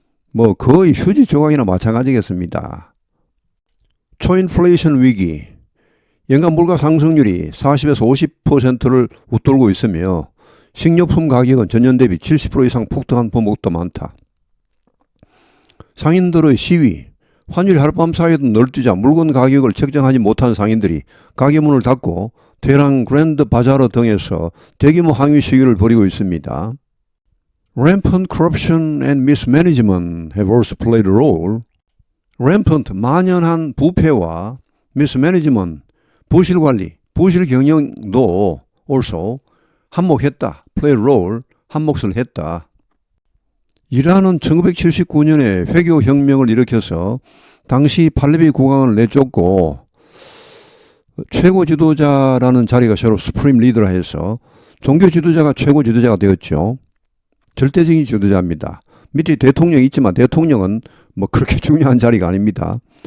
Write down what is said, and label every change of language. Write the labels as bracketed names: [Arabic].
[Korean] 뭐 거의 휴지 조각이나 마찬가지겠습니다. 초인플레이션 위기, 연간 물가 상승률이 40에서 50%를 웃돌고 있으며 식료품 가격은 전년 대비 70% 이상 폭등한 품목도 많다. 상인들의 시위, 환율 하룻밤 사이에도 널뛰자 물건 가격을 책정하지 못한 상인들이 가게 문을 닫고 테헤란 그랜드 바자르 등에서 대규모 항의 시위를 벌이고 있습니다. [English] Rampant corruption and mismanagement have also played a role. [Korean] Rampant, 만연한 부패와 mismanagement, 부실 관리, 부실 경영도 also 한몫했다. [English] play a role, [Korean] 한몫을 했다. 이란은 1979년에 회교혁명을 일으켜서 당시 팔레비 국왕을 내쫓고 최고 지도자라는 자리가 서로 스프림 리더라 해서 종교 지도자가 최고 지도자가 되었죠. 절대적인 지도자입니다. 밑에 대통령이 있지만 대통령은 뭐 그렇게 중요한 자리가 아닙니다.